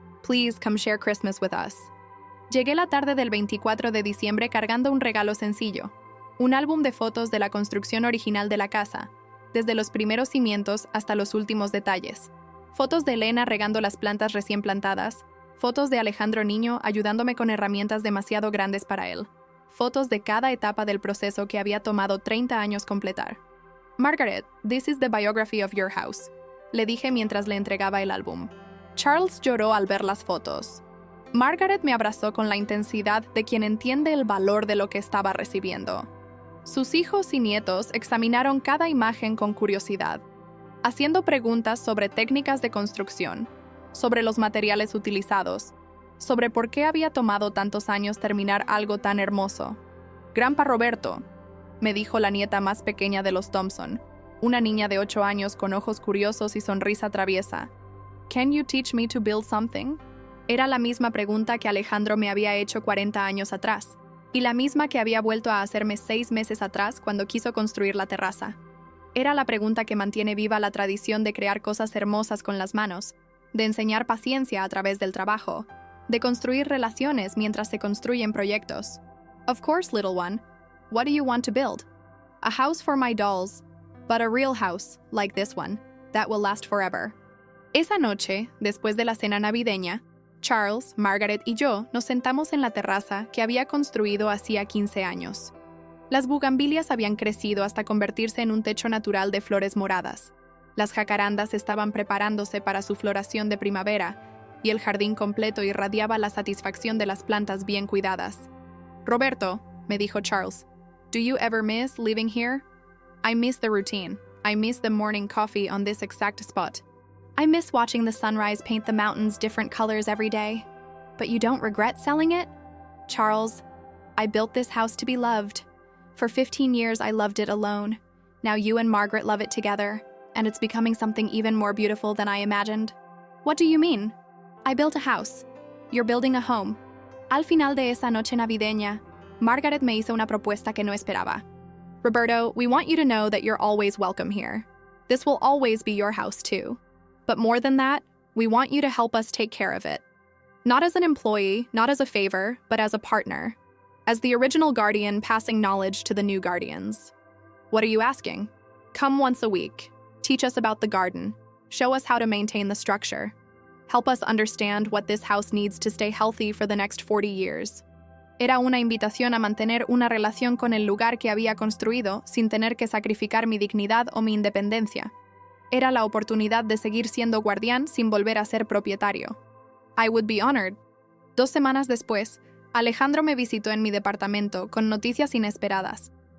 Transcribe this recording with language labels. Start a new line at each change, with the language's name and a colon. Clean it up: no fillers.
English: Please come share Christmas with us."
Spanish: Llegué la tarde del 24 de diciembre cargando un regalo sencillo, un álbum de fotos de la construcción original de la casa, desde los primeros cimientos hasta los últimos detalles. Fotos de Elena regando las plantas recién plantadas, fotos de Alejandro niño ayudándome con herramientas demasiado grandes para él, fotos de cada etapa del proceso que había tomado 30 años completar. "Margaret,
English: this is the biography of your house",
Spanish: le dije mientras le entregaba el álbum. Charles lloró al ver las fotos. Margaret me abrazó con la intensidad de quien entiende el valor de lo que estaba recibiendo. Sus hijos y nietos examinaron cada imagen con curiosidad, haciendo preguntas sobre técnicas de construcción, sobre los materiales utilizados, sobre por qué había tomado tantos años terminar algo tan hermoso. "Grandpa Roberto", me dijo la nieta más pequeña de los Thompson, una niña de 8 años con ojos curiosos y sonrisa traviesa.
English: "Can you teach me to build something?"
Spanish: Era la misma pregunta que Alejandro me había hecho 40 años atrás, y la misma que había vuelto a hacerme 6 meses atrás cuando quiso construir la terraza. Era la pregunta que mantiene viva la tradición de crear cosas hermosas con las manos, de enseñar paciencia a través del trabajo, de construir relaciones mientras se construyen proyectos.
English: "Of course, little one. What do you want to build?" "A house for my dolls, but a real house, like this one, that will last forever."
Spanish: Esa noche, después de la cena navideña, Charles, Margaret y yo nos sentamos en la terraza que había construido hacía 15 años. Las bugambilias habían crecido hasta convertirse en un techo natural de flores moradas. Las jacarandas estaban preparándose para su floración de primavera, y el jardín completo irradiaba la satisfacción de las plantas bien cuidadas.
English: "Roberto",
Spanish: me dijo Charles,
English: "do you ever miss living here?" "I miss the routine. I miss the morning coffee on this exact spot. I miss watching the sunrise paint the mountains different colors every day. But you don't regret selling it?" "Charles, I built this house to be loved. For 15 years I loved it alone. Now you and Margaret love it together, and it's becoming something even more beautiful than I imagined." "What do you mean?" "I built a house. You're building a home."
Spanish: Al final de esa noche navideña, Margaret me hizo una propuesta que no esperaba.
English: "Roberto, we want you to know that you're always welcome here. This will always be your house too. But more than that, we want you to help us take care of it. Not as an employee, not as a favor, but as a partner. As the original guardian passing knowledge to the new guardians." "What are you asking?" "Come once a week. Teach us about the garden. Show us how to maintain the structure. Help us understand what this house needs to stay healthy for the next 40 years.
Spanish: Era una invitación a mantener una relación con el lugar que había construido sin tener que sacrificar mi dignidad o mi independencia. Era la oportunidad de seguir siendo guardián sin volver a ser propietario.
English: I would be honored.
Spanish: 2 semanas después, Alejandro me visitó en mi departamento con noticias inesperadas.